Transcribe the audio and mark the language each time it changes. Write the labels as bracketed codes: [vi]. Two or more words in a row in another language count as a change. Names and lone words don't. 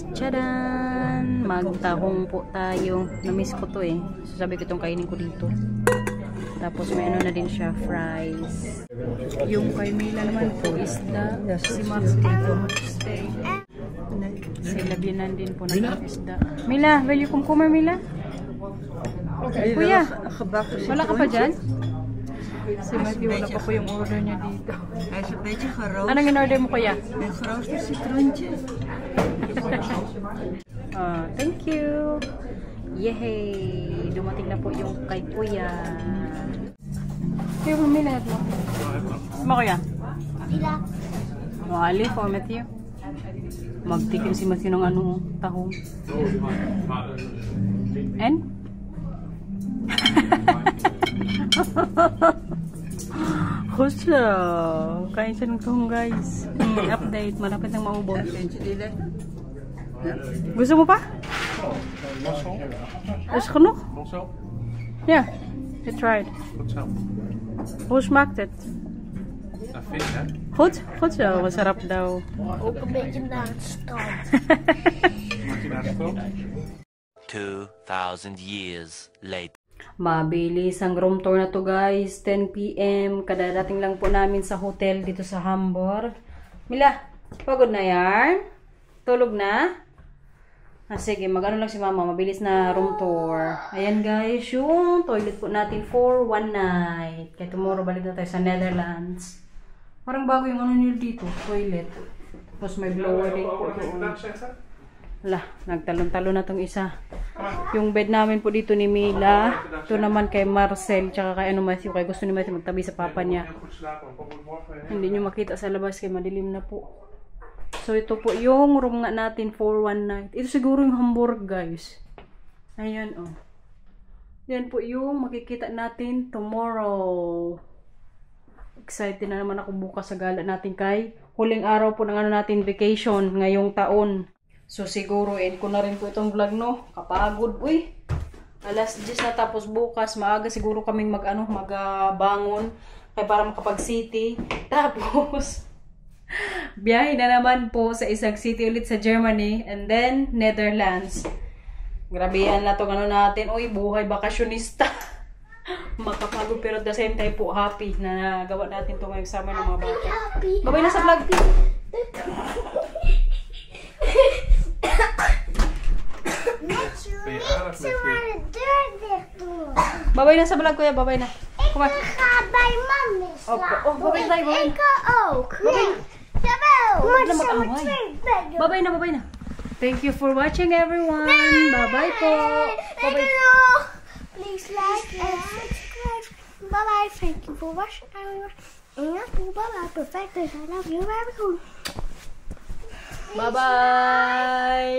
[tl] Tchadan! Magtahong po tayo. Namiss ko to eh. So, sabi ko itong kainin ko dito. Tapos may ano na din siya, fries. Yung kay Mila naman po isda. Si Max dito. Steak. Si Labinan din po na isda. Mila, [en] will you come [tl] Mila? Kuya, wala ka pa dyan? Si Matthew, wala pa po yung order niya dito. Anong in-order mo kuya? [nl] Een grootste citroentje. [en] Thank you. [tl] Yehey! Dumating na po yung kay kuya. Kuya, bumilag mo. Sama kuya? Sila. Alif o Matthew? Magtikim si Matthew ng ano, tahong. And? Kusya. Kain siya ng tahong guys. Update. Malapit nang maubos. Gusto mo pa? [nl] Is genoeg? Ja, je tried. Hoe smaakt het? Goed? Goed zo. [tl] Masarap daw. [nl] Ook een beetje naar het strand. [en] 2,000 years later. [tl] Mabilis ang room tour na to guys. 10 PM. Kadadating lang po namin sa hotel dito sa Hamburg. Mila, pagod na yan? Tulog na? Sige, mag-ano lang si mama. Mabilis na room tour. Ayan guys, yung toilet po natin [en] for one night. [tl] Kaya tomorrow balik na tayo sa Netherlands. Parang bago yung ano nyo dito, toilet. Tapos may blower din po doon. Wala, nagtalon-talon na tong isa. Yung bed namin po dito ni Mila. Ito naman kay Marcel, tsaka kay ano Matthew. Kaya gusto ni Matthew magtabi sa papa niya. Hindi nyo makita sa labas kaya madilim na po. So ito po yung room nga natin [en] for one night. [tl] Ito siguro yung Hamburg guys. Ayan oh. Yan po yung makikita natin tomorrow. Excited na naman ako bukas sa gala natin kay huling araw po ng ano natin vacation ngayong taon. So siguro end ko na rin po itong vlog no. Kapagod uy. Alas 10 na tapos bukas maaga siguro kaming magbangon kaya para makapag city. Tapos biyahe na naman po sa isang city ulit sa Germany [en] and then [tl] Netherlands. Grabehan na itong ano natin. Uy, buhay bakasyonista. Makapagod pero [en] at the same time [tl] po happy na nagawa natin ito ngayong summer ng mga bata. Babay na sa vlog. Babay na sa vlog kuya, babay na. [nl] Kom maar. Ik ga bij mami slapen. [tl] Oh, babay tayo, babay. [nl] Ik ook. Jawel. Maar [tl] Wala [nl] zo [tl] mag-away. [nl] met 2 bedden. [tl] Babay na, babay na. [en] Thank you for watching everyone. Bye-bye po. Bye-bye. Please like and subscribe. Bye-bye. Thank you for watching everyone. Bye-bye. Perfect. I love you very much. Bye-bye.